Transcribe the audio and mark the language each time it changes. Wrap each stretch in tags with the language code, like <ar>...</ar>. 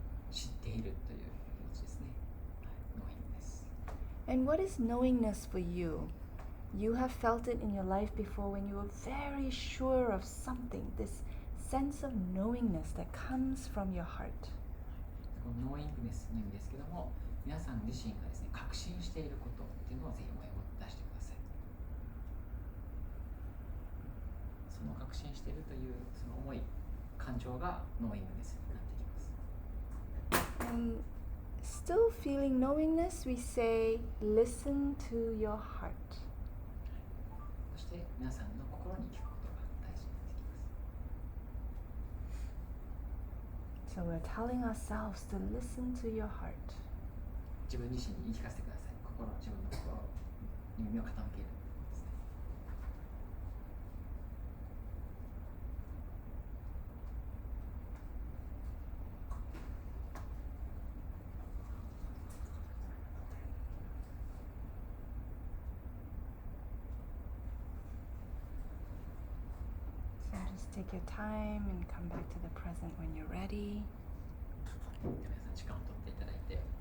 <ja>知っているという気持ちですね。</ja> <en>knowingness. And what is knowingness for you? You have felt it in your life before when you were very sure of something, this sense of knowingness that comes from your heart.</en> <ja>この knowingness の意味ですけども、皆さん自身がですね、確信していることっていうのをぜひ思いを出してください。その確信しているというその思い、感情が knowingness になってきます。</ja> <en>And still feeling knowingness, we say, listen to your heart.</en> <ja>そして皆さんの心に聞くことが大事になってきます。</ja> <en>So we're telling ourselves to listen to your heart.</en> <ja>自分自身に言い聞かせてください。自分の心に耳を傾けるですね。</ja> <en>So just take your time and come back to the present when you're ready.</en> <ja>皆さん時間を取っていただいて。</ja>